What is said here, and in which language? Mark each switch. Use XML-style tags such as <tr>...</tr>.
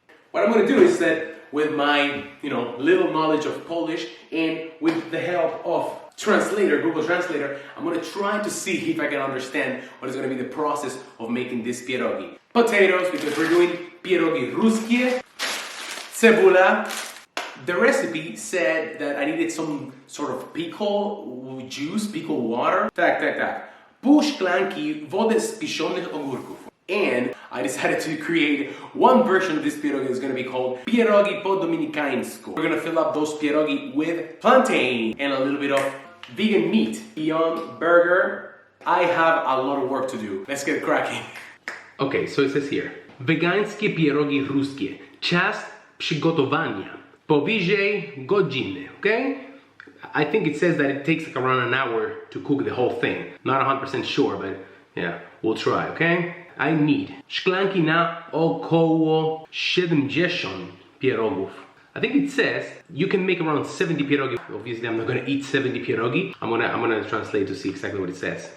<en>What I'm going to do is that with my, little knowledge of Polish and with the help of Google Translator, I'm gonna try to see if I can understand what is gonna be the process of making this pierogi. Potatoes, because we're doing pierogi ruskie, cebula. The recipe said that I needed some sort of pickle juice, pickle water.</en> <pl>Tak. Pół szklanki wody z kiszonych ogórków.</pl> <en>And I decided to create one version of this pierogi that's gonna be called pierogi po dominikańsku. We're gonna fill up those pierogi with plantain and a little bit of vegan meat. Beyond burger, I have a lot of work to do. Let's get cracking. Okay, so it says here.</en> <pl>Wegańskie pierogi ruskie. Czas przygotowania. Powyżej godziny, okay?</pl> <en>I think it says that it takes like around an hour to cook the whole thing. Not 100% sure, but yeah, we'll try, okay? I need</en> <pl>szklanki na około 70 pierogów.</pl> <en>I think it says you can make around 70 pierogi. Obviously, I'm not gonna eat 70 pierogi. I'm gonna translate to see exactly what it says.</en>